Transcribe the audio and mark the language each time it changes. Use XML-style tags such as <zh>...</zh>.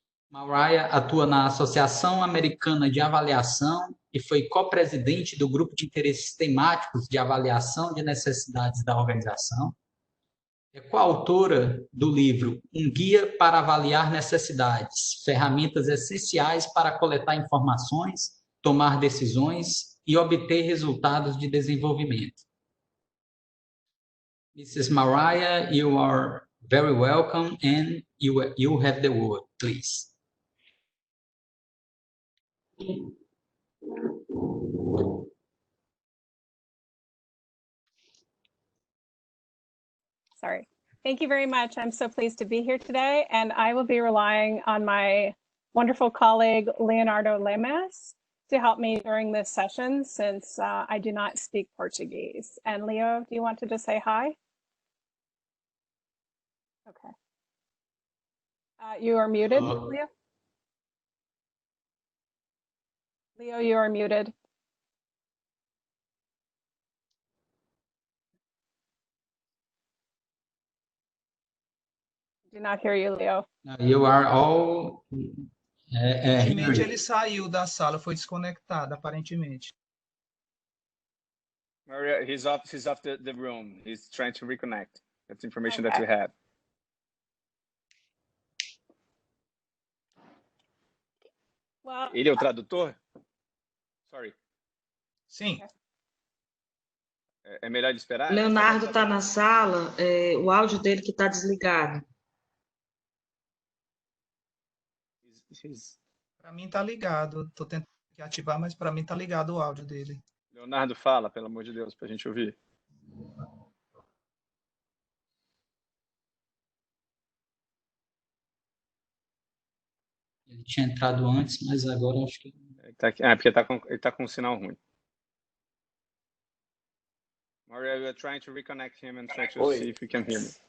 <pt>Mariah atua na Associação Americana de Avaliação e foi co-presidente do Grupo de Interesses Temáticos de Avaliação de Necessidades da Organização. É coautora do livro Um Guia para Avaliar Necessidades, ferramentas essenciais para coletar informações, tomar decisões e obter resultados de desenvolvimento.</pt> <en>Mrs. Mariah, you are very welcome and you have the word, please. Sorry. Thank you very much. I'm so pleased to be here today, and I will be relying on my wonderful colleague, Leonardo Lemes, to help me during this session since I do not speak Portuguese. And Leo, do you want to just say hi? Okay. You are muted, Leo. Leo, you are muted. Do not hear you, Leo. You are all...</en> <pt>Aparentemente ele saiu da sala, foi desconectado, aparentemente.</pt> <en>Maria, he's off the room. He's trying to reconnect. That's information that we Okay. had. Well,</en> <pt>Ele é o tradutor?</pt> <en>Sorry.</en> <pt>Sim. É melhor ele esperar? Leonardo está na sala, o áudio dele que está desligado. Para mim está ligado. Estou tentando ativar, mas para mim está ligado o áudio dele. Leonardo, fala, pelo amor de Deus, para a gente ouvir. Ele tinha entrado antes, mas agora acho que... Porque ele tá com um sinal ruim.</pt> <en>Maria, we are trying to reconnect him and try to see if you can hear me.</en>